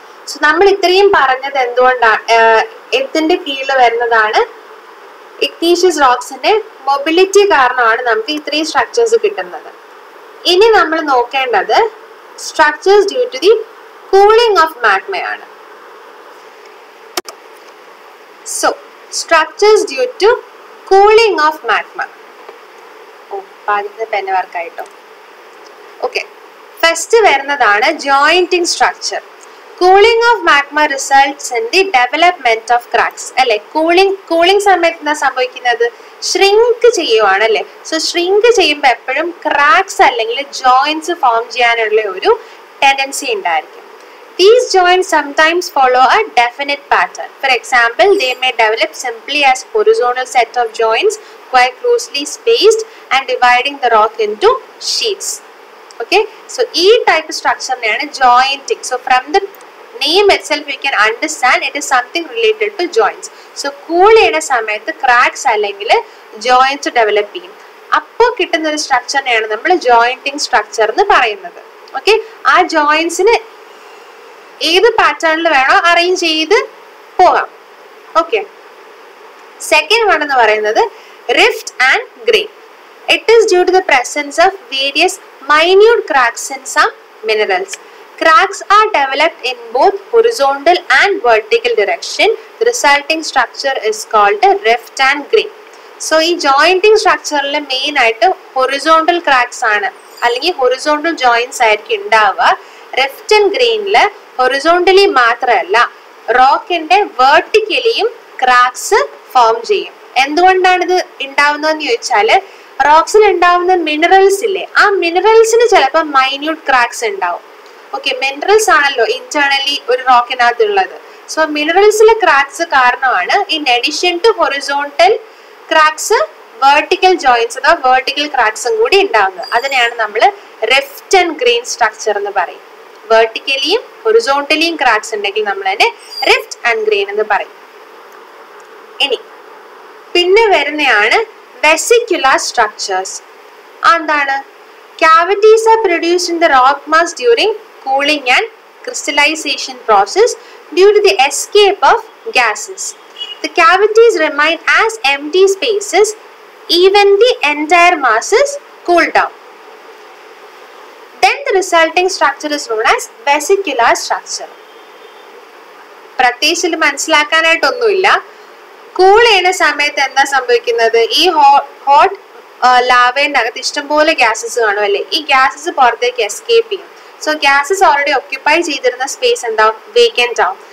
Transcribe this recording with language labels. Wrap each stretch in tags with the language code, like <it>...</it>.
<ml>So നമ്മൾ ഇത്രയും പറഞ്ഞത് എന്തുകൊണ്ടാണ്, എന്തിന്റെ കീഴിൽ വരുന്നതാണ്? ഇഗ്നീഷ്യസ് റോക്സിന്റെ മൊബിലിറ്റി കാരണമാണ് നമുക്ക് ഇത്രയും സ്ട്രക്ചേഴ്സ് കിട്ടുന്നത്. ഇനി നമ്മൾ നോക്കേണ്ടത്</ml> <en>Structures due to the cooling of മാഗ്മയാണ്. So, structures due to cooling of magma.</en> <ml>pen work ആയിട്ടോ. Okay, first വരുന്നതാണ് jointing structure.</ml> <en>Cooling of magma results in the development of cracks.</en> <ml>അല്ലേ, കൂളിംഗ് സമയത്ത് എന്താ സംഭവിക്കുന്നത്? ഷ്രിങ്ക് ചെയ്യുവാണ് അല്ലേ. സോ ഷ്രിങ്ക് ചെയ്യുമ്പോൾ എപ്പോഴും ക്രാക്സ് അല്ലെങ്കിൽ ജോയിന്റ്സ് ഫോം ചെയ്യാനുള്ള ഒരു ടെൻഡൻസി ഉണ്ടായിരിക്കും.</ml> <en>These joints sometimes follow a definite pattern. For example, they may develop simply as horizontal set of joints quite closely spaced and dividing the rock into sheets. Okay, so e type of structure name jointing. So from the name itself we can understand it is something related to joints.</en> <ml>So cool ena samayathu cracks allengile joints develop ചെയ്യും. അപ്പോൾ കിട്ടുന്ന ഒരു സ്ട്രക്ചറിനെയാണ് നമ്മൾ jointing structure എന്ന് പറയുന്നത്. Okay, ആ joints നെ ഏത് പാറ്റേണിൽ വേണോ അറേഞ്ച് ചെയ്ത് പോകാം. ഓക്കെ. സെക്കൻഡ് വൺ എന്ന് പറയുന്നത് rift and grain.</ml> <en>It is due to the presence of various minute cracks in some minerals. Cracks are developed in both horizontal and vertical direction. The resulting structure is called a rift and grain.</en> <ml>So, ഈ jointing structure main ആയിട്ട് horizontal cracks ആണ്, അല്ലെങ്കിൽ horizontal joints ആയിരിക്കും ഉണ്ടാവുക. Rift and ഗ്രെയിനില് horizontally മാത്രമല്ല റോക്കിന്റെ വെർട്ടിക്കലിയും cracks form ചെയ്യും. എന്തുകൊണ്ടാണ് ഇത് ഉണ്ടാവുന്നതെന്ന് ചോദിച്ചാല് റോക്സിൽ ഉണ്ടാവുന്ന മിനറൽസ് ഇല്ലേ, ആ മിനറൽസിന് ചിലപ്പോൾ മൈന്യൂട്ട് ക്രാക്സ് ഉണ്ടാവും. ഓക്കെ, മിനറൽസ് ആണല്ലോ ഇന്റേർണലി ഒരു റോക്കിനകത്തുള്ളത്. സോ മിനറൽസിലെ ക്രാക്സ് കാരണമാണ്</ml> <en>in addition to horizontal cracks</en> <ml>vertical joints അഥവാ വെർട്ടിക്കൽ ക്രാക്സും കൂടി ഉണ്ടാവുന്നത്. അതിനെയാണ് നമ്മൾ റിഫ്റ്റ് ആൻഡ് ഗ്രെയിൻ സ്ട്രക്ചർ എന്ന് പറയും. വെർട്ടിക്കലിയും ഹൊറിസോണ്ടലിയും ക്രാക്സ് ഉണ്ടെങ്കിൽ നമ്മൾ അതിനെ റിഫ്റ്റ് ആൻഡ് ഗ്രെയിൻ എന്ന് പറയും. ഇനി പിന്നെ വരുന്നതാണ് vesicular structures. എന്താണ്?</ml> <en>Cavities are produced in the rock mass during cooling and crystallization process due to the escape of gases. The cavities remain as empty spaces even the entire mass is cooled down. Then the resulting structure is known as vesicular structure.</en> <ml>പ്രത്യേകിച്ച് മനസ്സിലാക്കാനായിട്ടൊന്നുമില്ല. Cool ചെയ്യുന്ന സമയത്ത് എന്താ സംഭവിക്കുന്നത്? ഈ hot ലാവേന്റെ അകത്ത് ഇഷ്ടംപോലെ gases കാണും അല്ലേ? ഈ ഗ്യാസസ് പുറത്തേക്ക് എസ്കേപ്പ് ചെയ്യും. സോ ഗ്യാസസ് ഓൾറെഡി ഒക്യുപ്പൈ ചെയ്തിരുന്ന സ്പേസ് എന്താവും? വേക്കൻറ്റ് ആവും.</ml>